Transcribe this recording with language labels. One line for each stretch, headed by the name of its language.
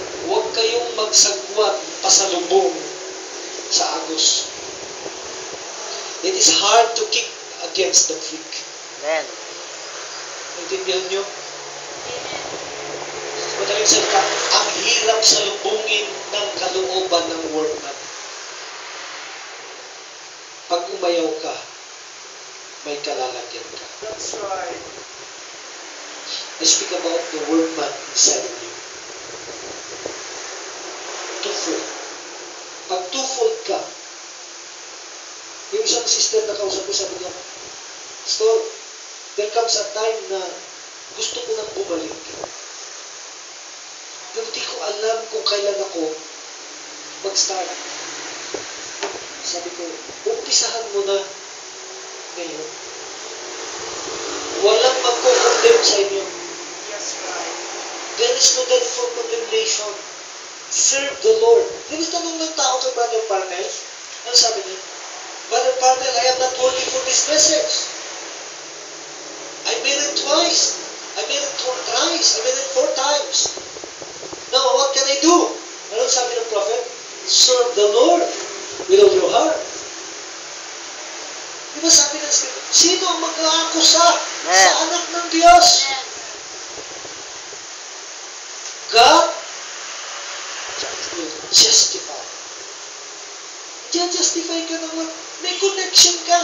Filipino: Huwag kayong magsagwat pasalubong sa agos.
English: It is hard to kick against the prick. Amen.
Filipino: Naintindihan nyo?
English: Amen.
Filipino: Madaling salita, ang hirap salubungin ng kalooban ng workman. Pag umayaw ka, may kalalagyan ka.
English: That's right. I speak about the workman inside of you.
Filipino: Twofold. Pag twofold ka, yung isang sister na kausap ko, sabi niya, Pastor,
English: there comes a time
Filipino: na gusto ko nang bumalik. Pero di ko alam kung kailan ako mag-start. Sabi ko, umpisahan mo na ngayon. Walang magko-condemn sa inyo.
English: Yes, right. There is no need for condemnation. Serve the Lord.
Filipino: Di ba tanong ng tao kay Brother Parnell? Ano sabi niya? Brother Parnell,
English: I am not worthy for this message. I made it twice. I made it thrice. I made it 4 times. Now, what can I do?
Filipino: Ano sabi ng prophet?
English: Serve the Lord with all your heart.
Filipino: Di ba sabi ng Scripture, sino ang mag-aakusa sa anak ng Diyos?
English: Amen. God will justify. Justify
Filipino: ka naman.
English: May connection ka.